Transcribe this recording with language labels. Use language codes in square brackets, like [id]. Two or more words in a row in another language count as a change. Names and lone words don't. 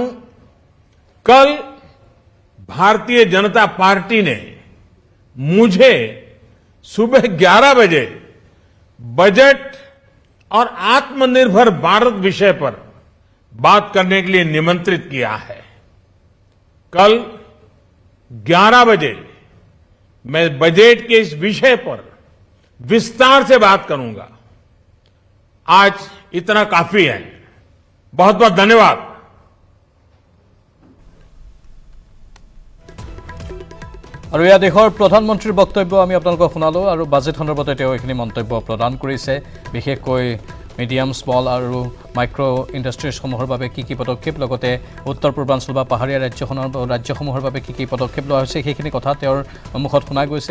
[hi] कल भारतीय जनता पार्टी ने मुझे सुबह 11 बजे बजट और आत्मनिर्भर भारत विषय पर बात करने के लिए निमंत्रित किया है। कल 11 बजे मैं बजट के इस विषय पर विस्तार से बात करूंगा। आज इतना काफी है। बहुत बहुत धन्यवाद। [as] আৰু ইয়া দেশৰ প্ৰধানমন্ত্ৰীৰ বক্তব্য আমি আপোনালোকক শুনালো আৰু বাজেট সন্দৰ্ভতে তেওঁ এইখিনি মন্তব্য প্ৰদান কৰিছে। বিশেষকৈ [en] medium small [as] আৰু মাইক্ৰ ইণ্ডাষ্ট্ৰিজসমূহৰ বাবে কি কি পদক্ষেপ, লগতে উত্তৰ পূৰ্বাঞ্চল বা পাহাৰীয়া ৰাজ্যসমূহৰ বাবে কি কি পদক্ষেপ লোৱা হৈছে সেইখিনি কথা তেওঁৰ মুখত শুনা গৈছে।